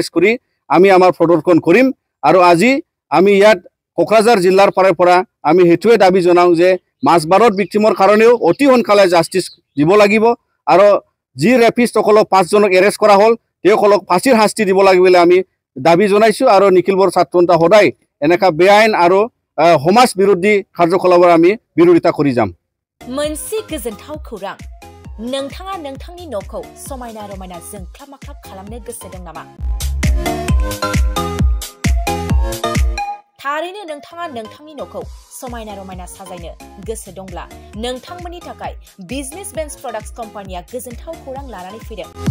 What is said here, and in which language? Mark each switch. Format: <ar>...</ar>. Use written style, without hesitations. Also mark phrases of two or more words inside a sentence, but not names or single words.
<as>কৰি আমি আমাৰ প্ৰদৰ্শন কৰিম আৰু আজি আমি ইয়াত কোকৰাঝাৰ জিলাৰ পৰা আমি হেতুৱে দাবী জনাও যে মাছবাৰত ভিক্টিমৰ কাৰণেও অতি সোনকালে জাস্টিস দিব লাগিব আৰু যি ৰেপিষ্টসকলক 5 জনক এৰেষ্ট কৰা হ'ল তেওঁসকলক ফাঁসিৰ শাস্তি দিব লাগে বুলি আমি দাবী জনাইছোঁ আৰু নিখিল বৰ ছাত্ৰ সন্থা সদায় এনেকা বেআইন আৰু সমাজ বিৰোধী কাৰ্যকলাপৰ আমি বিৰোধিতা কৰি যাম</as> <brx>मोनसे गोजोनथाव खौरां नोंथाङा नोंथांनि न'खौ समायना रमायना जोंख्लाब माख्लाब खालामनो गोसो दं नामा थारैनो नोंथाङा नोंथांनि न'खौ समायना रमायना साजायनो गोसो दंब्ला नोंथांमोननि थाखाय बिजनेस बेन्स प्रडाक्ट्स कम्पानिया गोजोनथाव खौरां लानानै फैदों</brx>